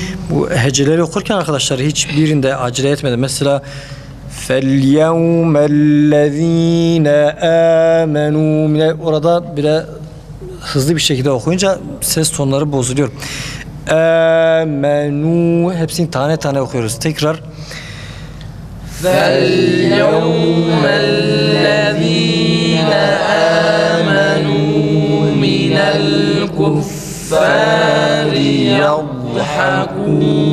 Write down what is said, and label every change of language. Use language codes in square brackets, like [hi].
[tr] Bu heceleri okurken arkadaşlar hiçbirinde acele etmeden. Mesela [ar] فَالْيَوْمَ الَّذ۪ينَ آمَنُوا. [tr] Orada bile hızlı bir şekilde okuyunca ses tonları bozuluyor. [ar] آمَنُوا. [tr] Hepsini tane tane okuyoruz. Tekrar. [ar] فَالْيَوْمَ الَّذ۪ينَ آمَنُوا مِنَ الْكُفَّارِ يَضْحَكُونَ.